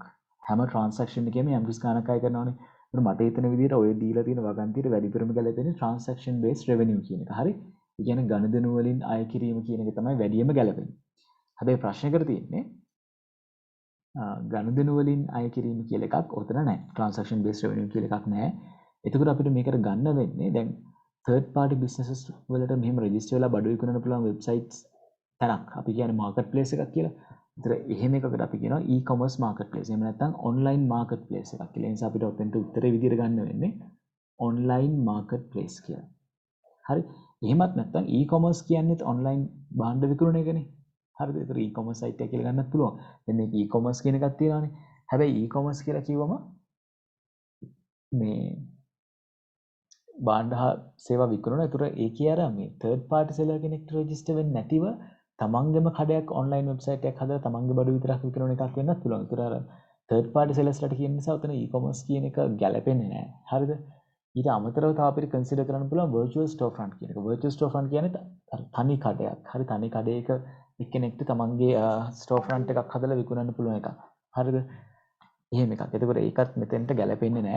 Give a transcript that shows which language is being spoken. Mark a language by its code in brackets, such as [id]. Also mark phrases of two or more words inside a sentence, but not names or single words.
[si] හැම transaction එකේම යම් කිසි ගාණක් අය කරනවානේ. ඒත් මට හිතෙන විදිහට ඔය දීලා තියෙන වගන්තියට වැඩිපුරම ගැලපෙන්නේ [en] transaction based revenue [si] කියන එක. හරි? ඒ කියන්නේ ගනුදෙනු වලින් අය කිරීම කියන එක තමයි වැඩියම ගැලපෙන්නේ. හැබැයි ප්‍රශ්නයකට තියෙන්නේ ගනුදෙනු වලින් අය කිරීම කියලා එකක් ඔතන නැහැ. [en] transaction based revenue [si] කියලා එකක් නැහැ. එතකොට අපිට මේකට ගන්න වෙන්නේ දැන් [en] third party businesses [si] වලට මෙහෙම register වෙලා බඩු විකුණන්න පුළුවන් websites තැනක්. අපි කියන්නේ marketplace එකක් කියලා. ඒතර එහෙම එකකට අපි කියනවා [en] e-commerce marketplace. [si] එහෙම නැත්නම් [en] online marketplace [si] එකක් කියලා. ඒ නිසා අපිට ඔතෙන්ට උත්තරේ විදියට ගන්න වෙන්නේ [en] online marketplace [si] කියලා. හරි. එහෙමත් නැත්නම් e-commerce කියන්නේත් online භාණ්ඩ විකුණන එකනේ. හරිද? ඒතර [en] e-commerce site [si] එක කියලා ගන්නත් පුළුවන්. දැන් මේක e-commerce කියන එකක් තියෙනවානේ. හැබැයි e-commerce කියලා කිව්වම මේ භාණ්ඩ සේවා විකුණන. ඒතර ඒකේ අර මේ [en] third party seller [si] කෙනෙක්ට register වෙන්නේ නැතිව තමන්ගේම කඩයක් [en] online website [si] එකක් හදලා තමන්ගේ බඩු විතරක් විකුණන එකක් වෙන්නත් පුළුවන්. ඒතර අර [en] third party sellers [si] ලාට කියන නිසා උතන e-commerce කියන එක ගැලපෙන්නේ නැහැ. හරිද? ඊට අමතරව තව අපිට කන්සිඩර් කරන්න පුළුවන් [en] virtual storefront [si] කියන එක. [en] virtual storefront [si] කියන්නේ තනි කඩයක්. හරි තනි කඩයක එක්කෙනෙක්ට තමන්ගේ storefront එකක් හදලා විකුණන්න පුළුවන් එකක්. හරිද? එහෙම එකක්. එතකොට ඒකත් මෙතෙන්ට ගැලපෙන්නේ නැහැ.